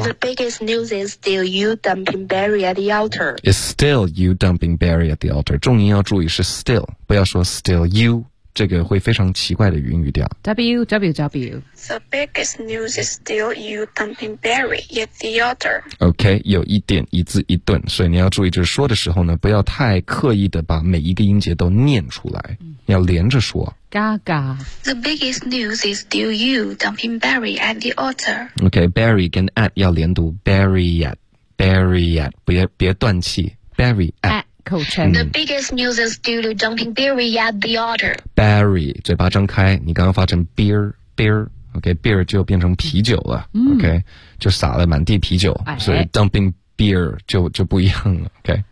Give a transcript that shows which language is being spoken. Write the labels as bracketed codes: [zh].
[en] The biggest news is still you dumping Barry at the altar. It's still you dumping Barry at the altar. [zh] 重音要注意是 still， 不要说 still you， 这个会非常奇怪的语音语调。 www [en] The biggest news is still you dumping Barry at the altar. [zh] OK， 有一点一字一顿，所以你要注意，就是说的时候呢，不要太刻意的把每一个音节都念出来，要连着说。 [en] Gaga. The biggest news is still you dumping Barry at the altar. [zh] Okay, Barry 跟 at 要连读 Barry at 别断气 Barry at 口称 [en] The biggest news is still you dumping Barry at the altar. [zh] Barry 嘴巴张开，你刚刚发成 beer Okay, beer 就变成啤酒了、Okay, 就洒了满地啤酒、所以 dumping beer 就不一样了 Okay,